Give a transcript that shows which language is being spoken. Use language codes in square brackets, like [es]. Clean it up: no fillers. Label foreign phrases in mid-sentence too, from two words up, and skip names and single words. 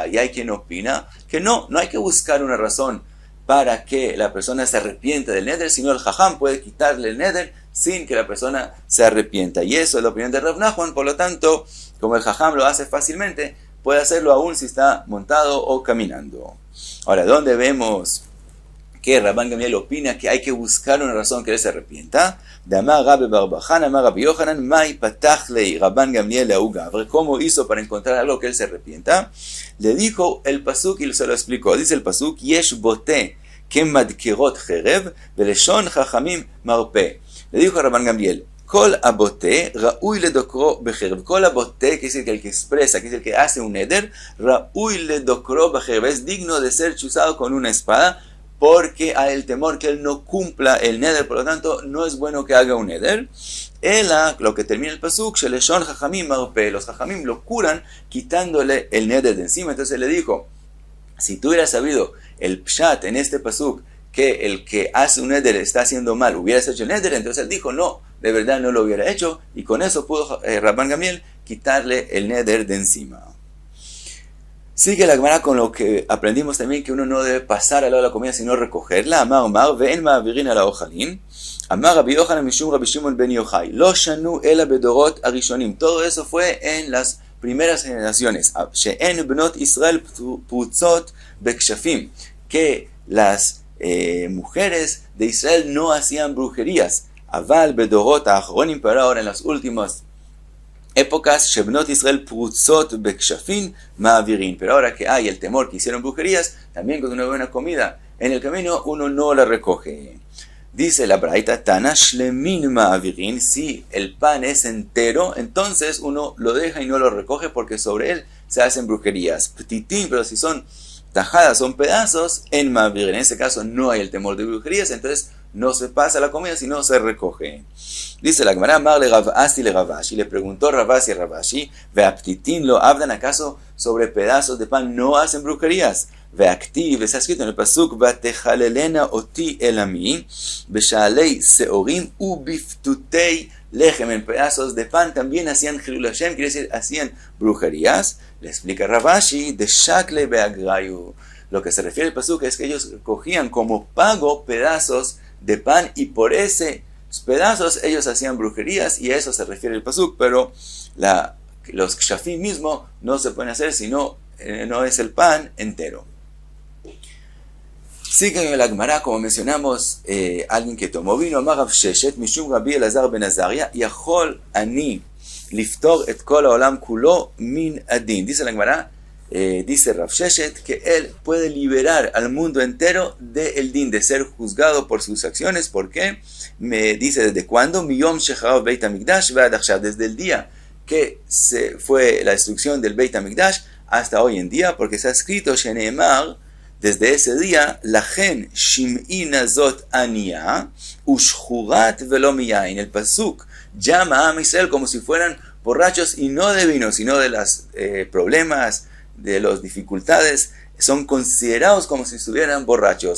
[es] Y hay quien opina que no hay que buscar una razón para que la persona se arrepienta del neder, sino el jajam puede quitarle el neder sin que la persona se arrepienta. Y eso es la opinión de Rav Nachman. Por lo tanto, como el jajam lo hace fácilmente, puede hacerlo aún si está montado o caminando. Ahora, ¿dónde vemos que Rabban Gamliel opina que hay que buscar una razón que él se arrepienta? [arc] דאמר רבה בר בר חנה אמר רבי יוחנן מאי פתח ליה רבן גמליאל לההוא גברא. [es] ¿Cómo hizo para encontrar algo que él se arrepienta? Le dijo el pasuk y se lo explicó. Dice el pasuk, [he] יש בוטה כמדקרות חרב ולשון חכמים מרפא. [es] Le dijo a [he] Rabban Gamliel, כל הבוטה ראוי לדוקרו בחרב. כל הבוטה, [es] que es el que expresa, que es el que hace un neder, [he] ראוי לדוקרו בחרב. [es] Es digno de ser chuzado con una espada, porque hay el temor que él no cumpla el neder, por lo tanto no es bueno que haga un neder. Lo que termina el pasuk, [he] שלשון חכמים מרפא, [es] los jajamim lo curan quitándole el neder de encima. Entonces le dijo, si tú hubieras sabido el pshat en este pasuk, que el que hace un neder está haciendo mal, hubieras hecho el neder, entonces él dijo, no, de verdad no lo hubiera hecho, y con eso pudo Rabban Gamliel quitarle el neder de encima. Sigue la Gemara con lo que aprendimos también, que uno no debe pasar al lado de la comida sino recogerla. [he] אמר אומר ואין מעבירין על האוכלין אמר רבי יוחנן משום רבי שמעון בן יוחאי. לא שנו אלא בדורות הראשונים. [es] Todo eso fue en las primeras generaciones. [he] שאין בנות ישראל פרוצות בכשפים. [es] Que las mujeres de Israel no hacían brujerías. [he] אבל בדורות האחרונים, [es] pero ahora en las últimas épocas, [he] שבנות ישראל פרוצות בכשפים מעבירין. [es] Pero ahora que hay el temor que hicieron brujerías, también cuando uno ve una comida en el camino, uno no la recoge. Dice la braita, [he] תנא שלמין מעבירין, [es] si el pan es entero, entonces uno lo deja y no lo recoge porque sobre él se hacen brujerías. Ptitim, pero si son tajadas, son pedazos, [he] אין מעבירין. [es] En ese caso no hay el temor de brujerías, entonces no se pasa la comida, sino se recoge. Dice la Gemara, [arc] אמר ליה רב אסי לרב אשי, [es] le preguntó Rav Asi a Ravashi, [arc] והא פתיתין לא עבדן, [es] ¿acaso sobre pedazos de pan no hacen brujerías? Veactiv, está escrito en el pasuk, [he] ותחללנה אתי אל עמי בשעלי שעורים ובפתותי לחם, [es] en pedazos de pan también hacían Chilul Hashem, quiere decir, hacían brujerías. Le explica Ravashi, [arc] דשקלי באגרייהו. [es] Lo que se refiere al pasuk es que ellos cogían como pago pedazos de pan y por ese pedazos ellos hacían brujerías, y a eso se refiere el pasuk, pero los kshafim mismo no se pueden hacer si no es el pan entero. Sigue en la Gemara, como mencionamos, alguien que tomó vino, [he] אמר רב ששת משום רבי אלעזר בן עזריה יכול אני לפטור את כל העולם כולו מן הדין. [es] Dice la Gemara, dice Rav Sheshet que él puede liberar al mundo entero del din, de ser juzgado por sus acciones. ¿Por qué? Me dice, ¿desde cuándo? [he] מיום שחרב בית המקדש ועד עכשיו, [es] desde el día que se fue la destrucción del Beit HaMikdash hasta hoy en día, porque se ha escrito Sheneemar, desde ese día, [he] לכן שמעי נא זאת עניה ושכרת ולא מיין. [es] El pasuk llama a Israel como si fueran borrachos y no de vino, sino de los problemas, de las dificultades, son considerados como si estuvieran borrachos.